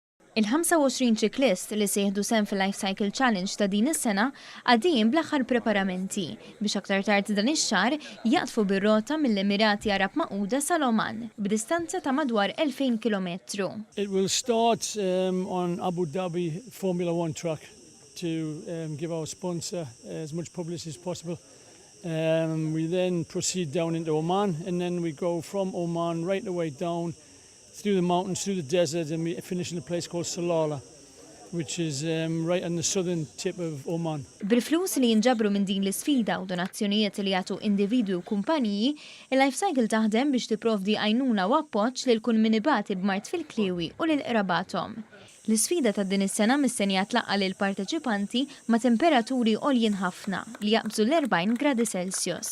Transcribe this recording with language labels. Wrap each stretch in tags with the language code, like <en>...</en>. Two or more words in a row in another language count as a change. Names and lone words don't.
<mt>Il-25 ċiklist li se jieħdu sehem fil-Life Cycle Challenge ta' din is-sena għaddejjin bl-aħħar preparamenti biex aktar tard dan ix-xahar jaqtfu bir-rota mill-Emirati Arab Magħquda sal-Oman b'distanza ta' madwar 2000 kilometru.</mt> <en>It will start on Abu Dhabi Formula One track to give our sponsor as much publicity as possible. We then proceed down into Oman, and then we go from Oman right the way down through the mountains, through the desert, and we finish in a place called Salalah, which is right on the southern tip of Oman.</en> <mt>Bil-flus li jinġabru minn din l-isfida u donazzjonijiet li jagħtu individwi u kumpaniji, il-Life Cycle taħdem biex tipprovdi għajnuna u appoġġ lil kull min ibati b'mart fil-kliewi u lil qrabathom. L-isfida ta' din is-sena mistennija tlaqqa lil parteċipanti ma' temperaturi għoljin ħafna li jaqbżu l-40 gradi Celsius.</mt>